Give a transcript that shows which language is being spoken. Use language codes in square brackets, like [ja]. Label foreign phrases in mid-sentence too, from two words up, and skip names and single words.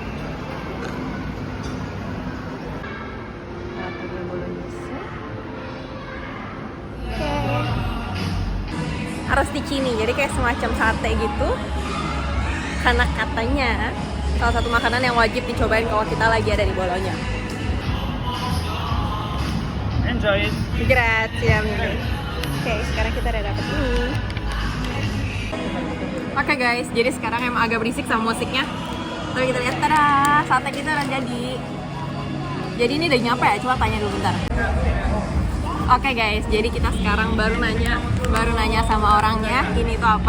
[id] Arrosticini, jadi kayak semacam sate gitu. Karena katanya salah satu makanan yang wajib dicobain kalau kita lagi ada di Bologna. [en] Enjoy it. [it] Grazie mille. [id] Oke, sekarang kita udah dapet ini. Oke guys, jadi sekarang emang agak berisik sama musiknya. Tapi kita lihat, tada, sate kita udah jadi. Jadi ini udah nyampe ya? Coba tanya dulu bentar. Oke guys, jadi kita sekarang baru nanya sama orangnya ini tuh apa.